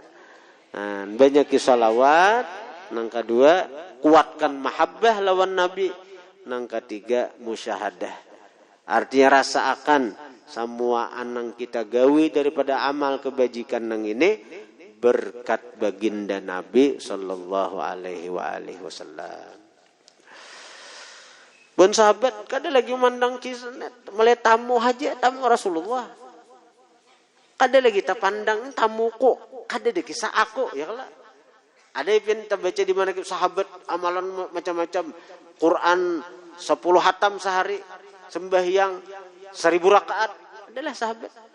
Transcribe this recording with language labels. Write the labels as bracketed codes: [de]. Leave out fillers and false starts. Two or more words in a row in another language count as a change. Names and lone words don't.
[bjn] Nah, banyak salawat, nang kedua kuatkan mahabbah lawan Nabi, nang ketiga musyahadah. Artinya rasa akan semua anang kita gawi daripada amal kebajikan nang ini berkat baginda Nabi [ar] صلى الله عليه وسلم. [bjn] Bun sahabat kada lagi mandang kisah mulai tamu haja tamu Rasulullah. Kada lagi kita pandang tamuku, kada ada kisah aku ya lah. Ada yang kita baca di mana sahabat amalan macam-macam, Quran 10 hatam sehari, sembahyang 1000 rakaat, adalah sahabat.